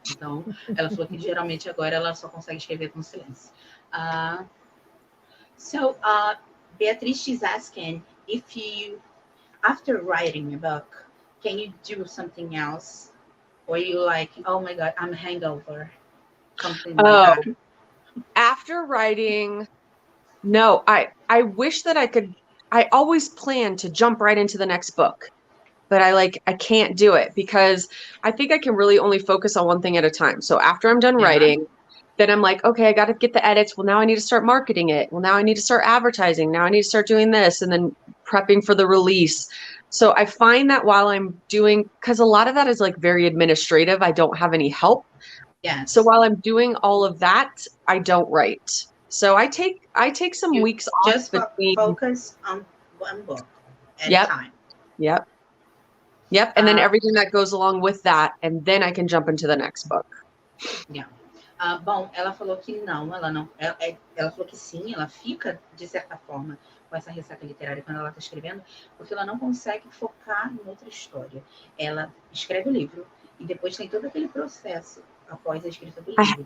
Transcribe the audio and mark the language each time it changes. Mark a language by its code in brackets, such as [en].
[pt] Então, ela falou que geralmente agora ela só consegue escrever com silêncio. [en] So, Beatriz is asking if you, after writing a book, can you do something else? Or you like, oh my God, I'm hangover, something like that? After writing, no, I wish that I could. I always plan to jump right into the next book, but I can't do it because I think I can really only focus on one thing at a time. So after I'm done writing, then I'm like, okay, I got to get the edits. Well, now I need to start marketing it. Well, now I need to start advertising. Now I need to start doing this and then prepping for the release. So I find that while I'm doing, because a lot of that is like very administrative, I don't have any help. Yes. So while I'm doing all of that, I don't write. So I take some weeks off just between. Focus on one book at a time. Yep. And then everything that goes along with that, and then I can jump into the next book. Yeah. [pt] Bom, ela falou que não, ela falou que sim, ela fica, de certa forma, com essa ressaca literária quando ela está escrevendo, porque ela não consegue focar em outra história. Ela escreve o livro e depois tem todo aquele processo após a escrita do livro.